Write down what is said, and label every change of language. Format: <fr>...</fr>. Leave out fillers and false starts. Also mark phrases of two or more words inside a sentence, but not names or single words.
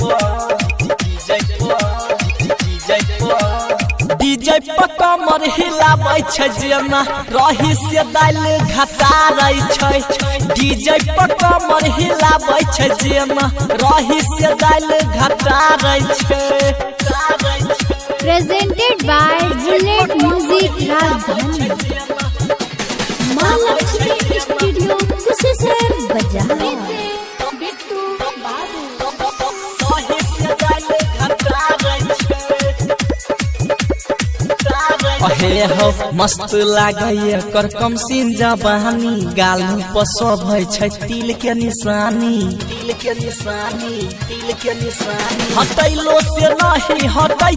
<mai>पर कमर हिलाबै छै जेना रही से दाल घटारै छै डीजे पर कमर हिलाबै छै जेना रही से दाल घटारै छै</mai> <en>Presented by Bullet Music Rajdhani. Malakshmi Studio, Kusesar Bazaar.</en> <mai>अहे हो मस्त लागैए कर कम सीन जबानी गाल पर सब छै तिल के निशानी हटैलो से नहीं हटै</mai>